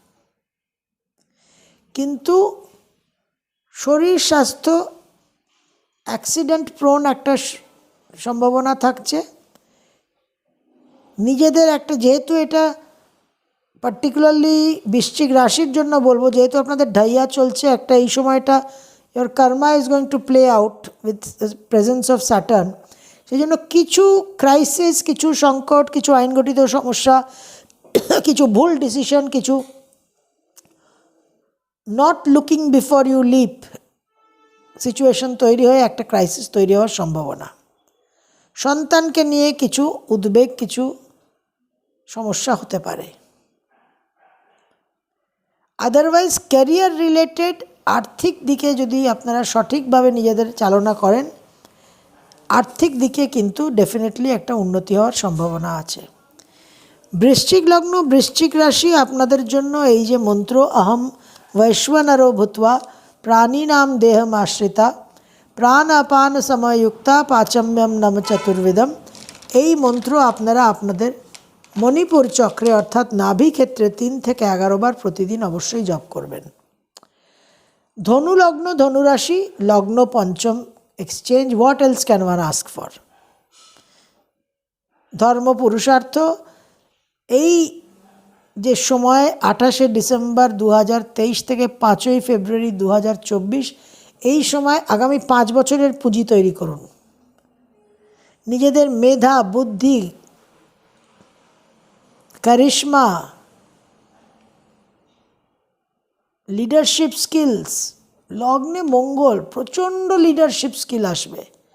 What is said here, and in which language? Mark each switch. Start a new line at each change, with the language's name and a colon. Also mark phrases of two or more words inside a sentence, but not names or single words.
Bangla: কিন্তু শরীর স্বাস্থ্য
English: accident prone
Bangla: একটা সম্ভাবনা থাকছে। নিজেদের একটা, যেহেতু এটা পার্টিকুলারলি বৃশ্চিক রাশির জন্য বলবো, যেহেতু আপনাদের ঢাইয়া চলছে একটা, এই সময়টা
English: your karma is going to play out with presence of Saturn,
Bangla: সেই জন্য কিছু ক্রাইসিস, কিছু সংকট, কিছু আইনগঠিত সমস্যা, কিছু ভুল ডিসিশন, কিছু
English: not looking before you leap situation
Bangla: তৈরি হয়ে একটা ক্রাইসিস তৈরি হওয়ার সম্ভাবনা। সন্তানকে নিয়ে কিছু উদ্বেগ, কিছু সমস্যা হতে পারে। আদারওয়াইজ
English: career related
Bangla: আর্থিক দিকে যদি আপনারা সঠিকভাবে নিজেদের চালনা করেন, আর্থিক দিকে কিন্তু ডেফিনেটলি একটা উন্নতি হওয়ার সম্ভাবনা আছে। বৃশ্চিক লগ্ন বৃশ্চিক রাশি, আপনাদের জন্য এই যে মন্ত্র
Sanskrit: অহম वैश्वानरो भूत्वा प्राणिनां देहमाश्रिता प्राण अपान समयुक्ता पाचम्यम नम चतुर्विधम,
Bangla: এই মন্ত্র আপনারা আপনাদের মণিপুর চক্রে অর্থাৎ নাভি ক্ষেত্রে 3 থেকে 11 বার প্রতিদিন অবশ্যই জপ করবেন। ধনু লগ্ন ধনু রাশি, লগ্ন পঞ্চম এক্সচেঞ্জ,
English: what else can one ask for.
Bangla: ধর্ম পুরুষার্থ, এই যে সময় 28শে ডিসেম্বর 2023 থেকে 5ই ফেব্রুয়ারি 2024, এই সময় আগামী 5 বছরের পুঁজি তৈরি করুন। নিজেদের মেধা, বুদ্ধি, কারিশমা,
English: leadership skills,
Bangla: লগ্নে মঙ্গল, প্রচণ্ড
English: leadership skill
Bangla: আসবে।